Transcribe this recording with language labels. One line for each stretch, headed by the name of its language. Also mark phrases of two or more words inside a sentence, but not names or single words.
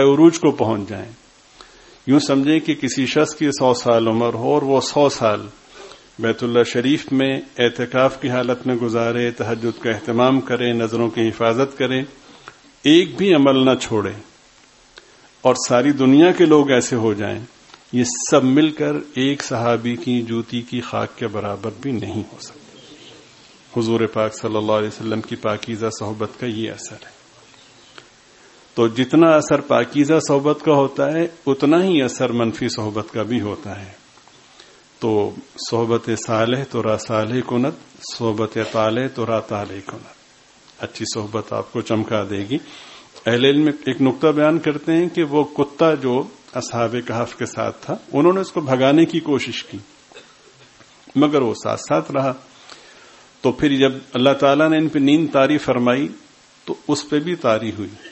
Urdu: عروج کو پہنچ جائیں، یوں سمجھیں کہ کسی شخص کی 100 سال عمر ہو اور وہ 100 سال بیت اللہ شریف میں اعتکاف کی حالت میں گزارے، تہجد کا اہتمام کرے، نظروں کی حفاظت کرے، ایک بھی عمل نہ چھوڑے، اور ساری دنیا کے لوگ ایسے ہو جائیں، یہ سب مل کر ایک صحابی کی جوتی کی خاک کے برابر بھی نہیں ہو سکتے۔ حضور پاک صلی اللہ علیہ وسلم کی پاکیزہ صحبت کا یہ اثر ہے۔ تو جتنا اثر پاکیزہ صحبت کا ہوتا ہے اتنا ہی اثر منفی صحبت کا بھی ہوتا ہے۔
Persian: تو صحبت صالح تو را صالح کند، صحبت طالح تو را طالح کند۔
Urdu: اچھی صحبت آپ کو چمکا دے گی۔ اہل علم ایک نقطہ بیان کرتے ہیں کہ وہ کتا جو اصحاب کہف کے ساتھ تھا، انہوں نے اس کو بھگانے کی کوشش کی مگر وہ ساتھ ساتھ رہا، تو پھر جب اللہ تعالیٰ نے ان پہ نیند طاری فرمائی تو اس پہ بھی طاری ہوئی۔